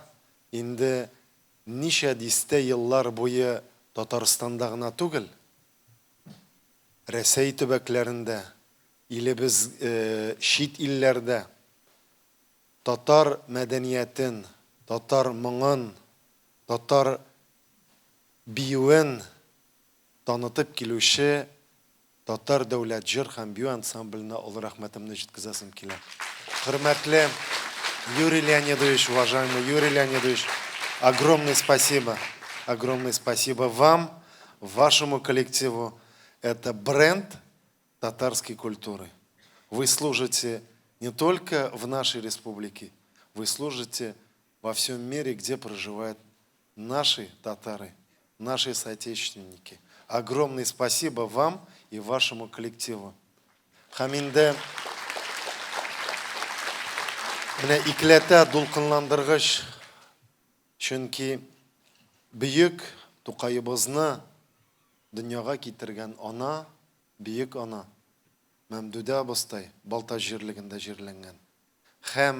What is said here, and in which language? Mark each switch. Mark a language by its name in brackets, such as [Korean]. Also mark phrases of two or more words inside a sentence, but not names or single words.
[Tatar] Инде ничә дистә еллар буе Татарстанда гына түгел, Рәсәй төбәкләрендә, илебез чит илләрдә татар мәдәниятен, татар моңын, татар биюен танытып килүче татар дәүләт җыр һәм бию ансамбленә олы рәхмәтемне җиткезәсем килә. Хөрмәтле Юрий Леонидович, [Russian] уважаемый Юрий Леонидович, огромное спасибо вам, вашему коллективу. Это бренд татарской культуры. Вы служите не только в нашей республике, вы служите во всем мире, где проживают наши татары, наши соотечественники. Огромное спасибо вам и вашему коллективу. [Tatar] Хаминде менә икләтә дулкынландыргыч, чөнки бөек Тукайыбызны дөньяга китергән ана, бөек ана Мәмдүдә абыстай Балтач җирлегендә җирләнгән.